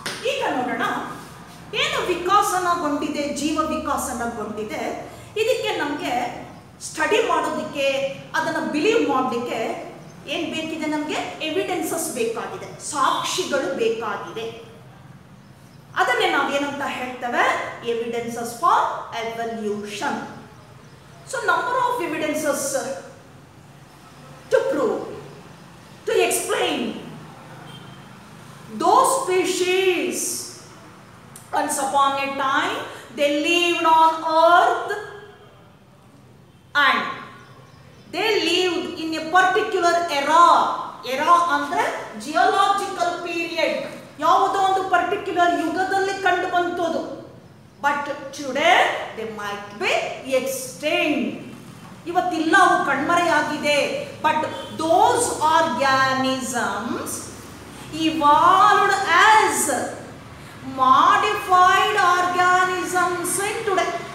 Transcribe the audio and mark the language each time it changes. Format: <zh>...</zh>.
<kn>ಈಗ ನೋಡೋಣ, ಏನು ವಿಕಾಸನಗೊಂಡಿದೆ, ಜೀವ ವಿಕಾಸನಗೊಂಡಿದೆ, ಇದಕ್ಕೆ ನಮಗೆ ಸ್ಟಡಿ ಮಾಡೋದಕ್ಕೆ, ಅದನ್ನು ಬಿಲೀವ್ ಮಾಡಲಿಕ್ಕೆ ಏನು ಬೇಕಿದೆ, ನಮಗೆ ಎವಿಡೆನ್ಸಸ್ ಬೇಕಾಗಿದೆ, ಸಾಕ್ಷಿಗಳು ಬೇಕಾಗಿದೆ. ಅದನ್ನೇ ನಾವೇನಂತ ಹೇಳ್ತೇವೆ,</kn> <en>Evidences for evolution. So number of evidences to prove, to explain those species once upon a time they lived on earth and they lived in a particular era</en> <kn>ಅಂದ್ರೆ ಜಿಯೋಲಾಜಿಕಲ್ ಪೀರಿಯಡ್, ಯಾವುದೋ ಒಂದು particular ಯುಗದಲ್ಲಿ ಕಂಡು ಬಂತದು.</kn> <en>but today they might be extinct,</en> <kn>ಇವತ್ತಿಲ್ಲ, ಅವು ಕಣ್ಮರೆಯಾಗಿದೆ.</kn> <en>But those organisms evolved as modified organisms in today.</en>